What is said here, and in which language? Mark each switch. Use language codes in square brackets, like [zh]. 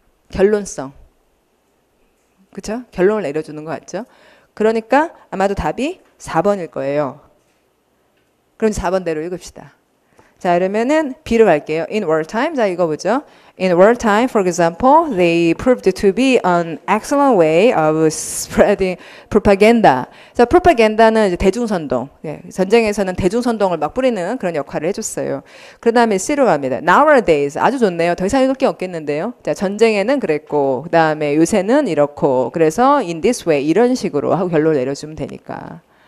[ko] 결론성. 그렇죠? 결론을 내려주는 것 같죠. 그러니까 아마도 답이 4번일 거예요. 그럼 4번대로 읽읍시다. 자, 그러면은 B로 갈게요. [en] In wartime. [ko] 자, 이거 보죠. [en] In wartime, for example, they proved to be an excellent way of spreading propaganda. [ko] 자, propaganda는 이제 대중선동. 예, 전쟁에서는 대중선동을 막 뿌리는 그런 역할을 해줬어요. 그 다음에 C로 갑니다. Nowadays. 아주 좋네요. 더 이상 읽을 게 없겠는데요. 자, 전쟁에는 그랬고, 그 다음에 요새는 이렇고, 그래서 [en] in this way [ko] 이런 식으로 하고 결론을 내려주면 되니까.